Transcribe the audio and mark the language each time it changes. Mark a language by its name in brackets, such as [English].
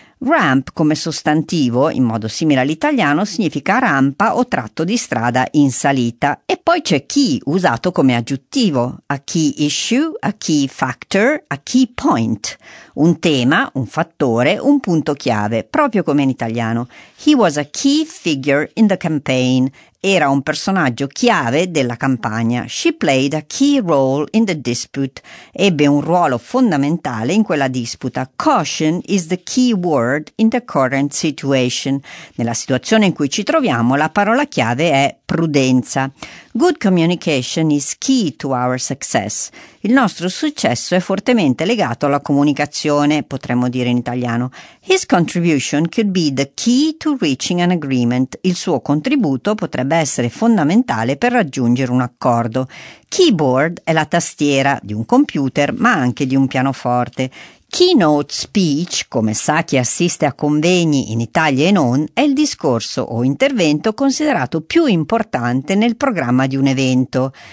[Italian] Ramp come sostantivo, in modo simile all'italiano, significa rampa o tratto di strada in salita. E poi c'è key, usato come aggiuntivo, a key issue, a key factor, a key point. Un tema, un fattore, un punto chiave, proprio come in italiano. [English] He was a key figure in the campaign. [Italian] Era un personaggio chiave della campagna. [English] She played a key role in the dispute. [Italian] Ebbe un ruolo fondamentale in quella disputa. [English] Caution is the key word in the current situation. [Italian] Nella situazione in cui ci troviamo, la parola chiave è prudenza. [English] Good communication is key to our success. [Italian] Il nostro successo è fortemente legato alla comunicazione, potremmo dire in italiano. [English] His contribution could be the key to reaching an agreement. [Italian] Il suo contributo potrebbe essere fondamentale per raggiungere un accordo. Keyboard è la tastiera di un computer, ma anche di un pianoforte. Keynote speech, come sa chi assiste a convegni in Italia e non, è il discorso o intervento considerato più importante nel programma di un evento.